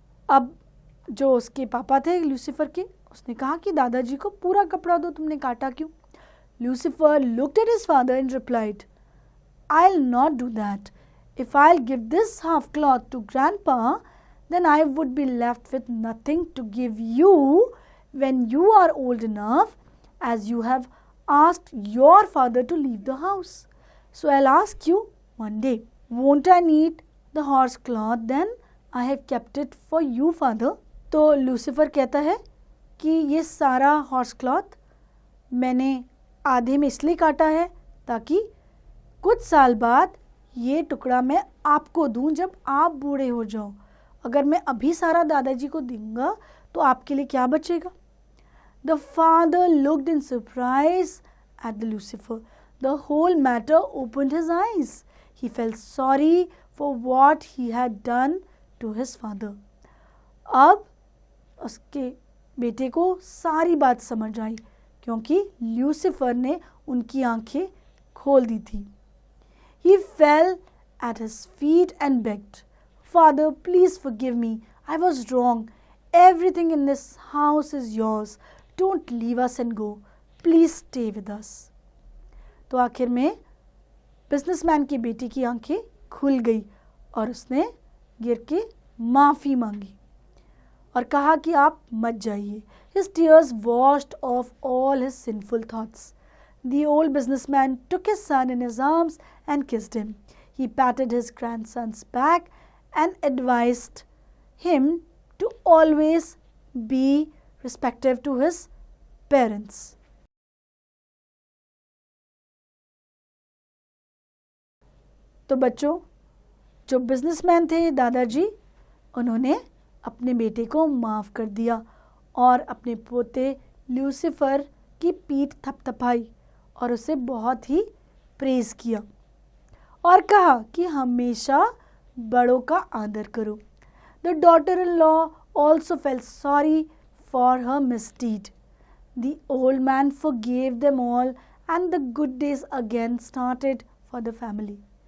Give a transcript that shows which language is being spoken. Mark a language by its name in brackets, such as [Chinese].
[Hindi] अब जो उसके पापा थे लूसीफर के, उसने कहा कि दादाजी को पूरा कपड़ा दो, तुमने काटा क्यों? [English] Lucifer looked at his father and replied, "I'll not do that. If I'll give this half cloth to grandpa, then I would be left with nothing to give you when you are old enough, as you have asked your father to leave the house. So I'll ask you one day, won't I need the horse cloth then? I have kept it for you, father. [Hindi] तो Lucifer कहता है कि ये सारा horse cloth मैंने आधे में इसलिए काटा है ताकि कुछ साल बाद ये टुकड़ा मैं आपको दूं जब आप बूढ़े हो जाओ. अगर मैं अभी सारा दादाजी को दूंगा तो आपके लिए क्या बचेगा? [English] The father looked in surprise at the Lucifer. The whole matter opened his eyes. He felt sorry for what he had done to his father. [Hindi] अब उसके बेटे को सारी बात समझ आई क्योंकि ल्यूसिफर ने उनकी आंखें खोल दी थी. [English] He fell at his feet and begged, Father, please forgive me. I was wrong. Everything in this house is yours. Don't leave us and go. Please stay with us. [Hindi] तो आखिर में बिजनेसमैन की बेटी की आंखें खुल गई और उसने गिर के माफ़ी मांगी और कहा कि आप मत जाइए. [English] His tears washed off all his sinful thoughts. The old businessman took his son in his arms and kissed him. He patted his grandson's back and advised him to always be respectful to his parents. [Hindi] तो बच्चों, जो businessman थे दादाजी, उन्होंने अपने बेटे को माफ़ कर दिया और अपने पोते ल्यूसिफर की पीठ थपथपाई और उसे बहुत ही प्रेज़ किया और कहा कि हमेशा बड़ों का आदर करो. [English] The daughter-in-law also felt sorry for her misdeed. The old man forgave them all and the good days again started for the family.